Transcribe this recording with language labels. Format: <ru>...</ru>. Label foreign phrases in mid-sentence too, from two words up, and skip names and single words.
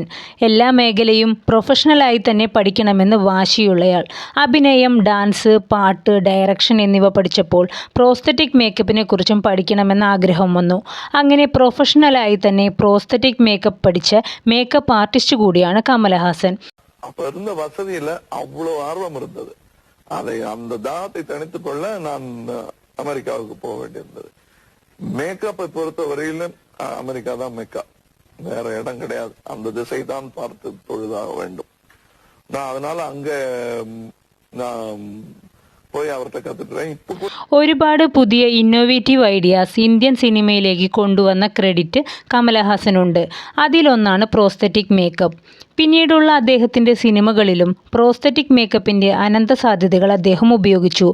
<ml>എല്ലാ മേഖലയും പ്രൊഫഷണലായി തന്നെ പഠിക്കണമെന്ന് വാശിയുള്ളയാൾ. അഭിനയം, ഡാൻസ്, പാട്ട്, ഡയറക്ഷൻ എന്നിവ പഠിച്ചപ്പോൾ പ്രോസ്തറ്റിക് മേക്കപ്പിനെ കുറിച്ചും പഠിക്കണമെന്ന ആഗ്രഹം വന്നു. അങ്ങനെ പ്രൊഫഷണലായി തന്നെ</ml> <en>prosthetic makeup</en> <ml>പഠിച്ച</ml> <en>makeup artist</en> <ml>കൂടിയാണ് കമൽഹാസൻ.</ml> <ta>அப்ப இருந்த வசதியில அவ்வளவு ஆர்வம் இருந்தது. அதை அந்த தாகத்தை தணித்துக் கொள்ள நான் அமெரிக்காவுக்கு போக வேண்டியிருந்தது. மேக்கப்பை பொறுத்த வரையிலும் அமெரிக்கா தான் மெக்கா, வேற இடம் கிடையாது. அந்த திசை தான் பார்த்து தொழுதாக வேண்டும். நான் அதனால அங்க நான்</ta> <ml>പോയി അവരുടെ കത്തിട്ട് ഒരുപാട് പുതിയ</ml> <en>innovative ideas</en> <ml>ഇന്ത്യൻ സിനിമയിലേക്ക് കൊണ്ടുവന്ന ക്രെഡിറ്റ് കമൽഹാസനുണ്ട്. അതിലൊന്നാണ്</ml> <en>prosthetic makeup.</en> <ml>പിന്നീടുള്ള അദ്ദേഹത്തിൻ്റെ സിനിമകളിലും പ്രോസ്തറ്റിക് മേക്കപ്പിൻ്റെ അനന്ത സാധ്യതകൾ അദ്ദേഹം ഉപയോഗിച്ചു.</ml>